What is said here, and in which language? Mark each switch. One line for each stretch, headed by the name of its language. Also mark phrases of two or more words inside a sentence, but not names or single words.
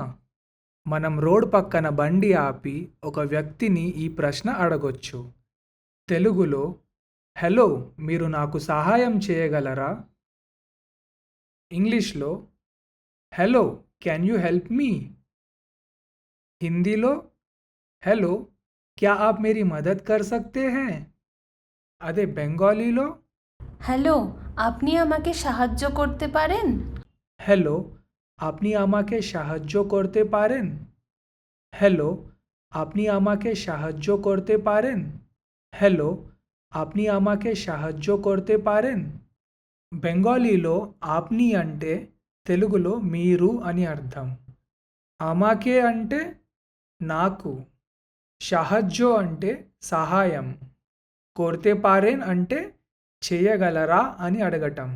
Telugu: మనం రోడ్ పక్కన బండి ఆపి ఒక వ్యక్తిని ఈ ప్రశ్న అడగొచ్చు. తెలుగులో, "హలో, మీరు నాకు సహాయం చేయగలరా?"
English: ఇంగ్లీష్లో, "Hello, can you help me?"
Telugu: హిందీలో, "హలో,
Hindi: क्या आप मेरी मदद कर सकते है?"
Telugu: అదే బెంగాలీలో,
Bangla: হ্যালো, আপনি আমাকে সাহায্য করতে পারেন? "হ্যালো, আপনি আমাকে সাহায্য করতে পারেন?" হ্যালো, আপনি আমাকে সাহায্য করতে পারেন? হ্যালো, আপনি আমাকে সাহায্য করতে পারেন?
Telugu: బెంగాలీలో ఆప్ని అంటే తెలుగులో మీరు అని అర్థం. అమాకే అంటే నాకు. షహజ్జో అంటే సహాయం.
Bangla: করতে পারেন
Telugu: అంటే చేయగలరా అని అడగటం.